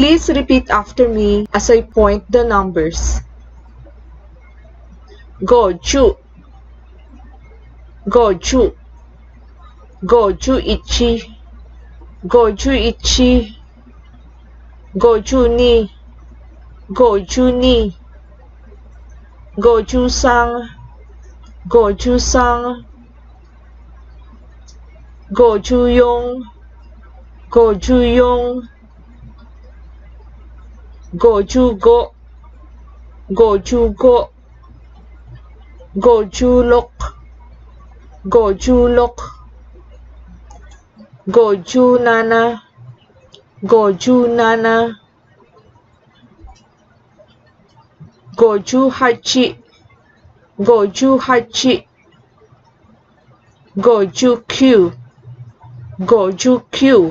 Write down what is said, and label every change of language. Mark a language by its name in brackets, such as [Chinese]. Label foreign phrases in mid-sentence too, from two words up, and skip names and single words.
[English] Please repeat after me as I point the numbers. [Japanese] ごじゅう、ごじゅう、ごじゅういち、ごじゅういち, ごじゅうに、ごじゅうに, ごじゅうさん、ごじゅうさん、ごじゅうよん、ごじゅうよん, ごじゅうご、ごじゅうご、ごじゅうろく、ごじゅうろく、ごじゅうなな、ごじゅうなな、ごじゅうはち、ごじゅうはち、ごじゅうきゅう、ごじゅうきゅう.